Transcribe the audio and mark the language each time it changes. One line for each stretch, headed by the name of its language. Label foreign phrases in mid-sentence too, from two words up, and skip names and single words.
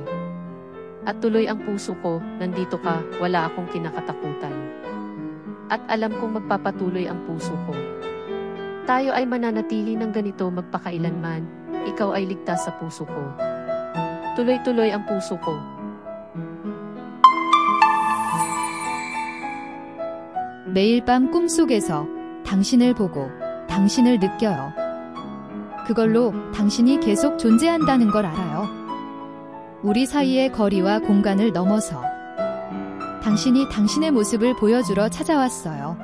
Filipino: At tuloy ang puso ko, nandito ka, wala akong kinakatakutan. At alam kong magpapatuloy ang puso ko. Tayo ay mananatili ng ganito magpakailanman, ikaw ay ligtas sa puso ko. Tuloy-tuloy ang puso ko.
Korean: 매일 밤 꿈속에서 당신을 보고 당신을 느껴요. 그걸로 당신이 계속 존재한다는 걸 알아요. 우리 사이의 거리와 공간을 넘어서 당신이 당신의 모습을 보여주러 찾아왔어요.